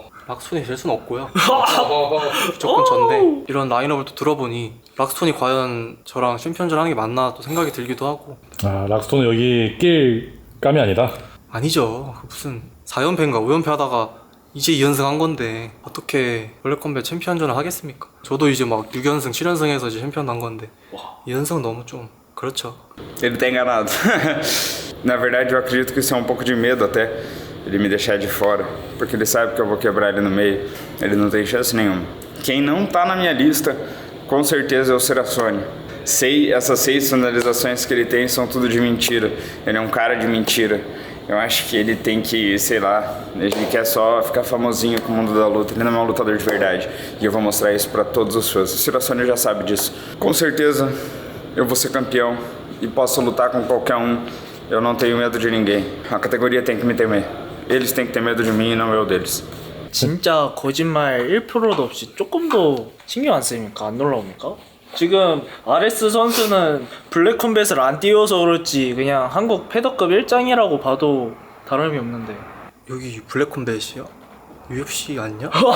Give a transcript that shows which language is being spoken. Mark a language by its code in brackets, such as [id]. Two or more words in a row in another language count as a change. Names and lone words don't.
[ko] 락스톤이 될 수는 없고요. 무조건 전데 이런 라인업을 또 들어보니 락스톤이 과연 저랑 챔피언전 하는 게 맞나 또 생각이 들기도 하고. 아, 락스톤은 여기 낄 감이 아니다. 아니죠. 무슨 4연패인가 5연패 하다가 이제 2연승 한 건데 어떻게 블랙컴뱃 챔피언전을 하겠습니까? 저도 이제 막 6연승 7연승해서 이제 챔피언 난 건데 2연승은 너무 좀 그렇죠. [pt] Ele tá enganado. Na verdade, eu acredito que isso é um pouco de medo até, ele me deixar de fora, porque ele sabe que eu vou quebrar ele no meio. Ele não tem chance nenhuma. Quem não tá na minha lista, com certeza é o Serafone. Essas 6 finalizações que ele tem são tudo de mentira. Ele é um cara de mentira. Eu acho que ele tem que, sei lá, ele quer só ficar famosinho com o mundo da luta. Ele não é um lutador de verdade. E eu vou mostrar isso pra todos os fãs. O Serafone já sabe disso. Com certeza, eu vou ser campeão e posso lutar com qualquer um. Eu não tenho medo de ninguém. A categoria tem que me temer. Eles têm que ter medo de mim e não eu deles. [ko] 진짜 거짓말 1%도 없이 조금도 신경 안 쓰입니까? 안 놀라웁니까? 지금 RS 선수는 블랙컴뱃을 안 띄워서 그렇지 그냥 한국 패더급 1장이라고 봐도 다름이 없는데. 여기 블랙컴뱃이야? UFC 아니냐?